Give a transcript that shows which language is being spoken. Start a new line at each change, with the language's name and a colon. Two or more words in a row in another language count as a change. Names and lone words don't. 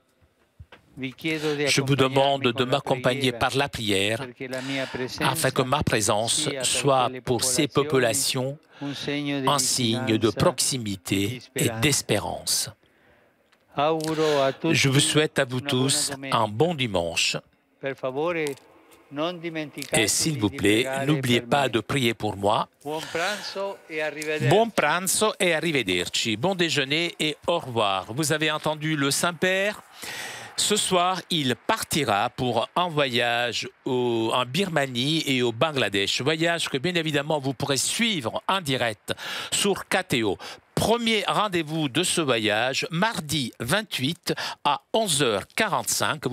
French: Je vous demande de m'accompagner par la prière afin que ma présence soit pour ces populations un signe de proximité et d'espérance. Je vous souhaite à vous tous un bon dimanche Et s'il vous plaît, n'oubliez pas de prier pour moi.
Italian: Buon pranzo e arrivederci.
French: Bon déjeuner et au revoir. Vous avez entendu le Saint-Père. Ce soir, il partira pour un voyage en Birmanie et au Bangladesh. Voyage que, bien évidemment, vous pourrez suivre en direct sur KTO. Premier rendez-vous de ce voyage, mardi 28 à 11h45.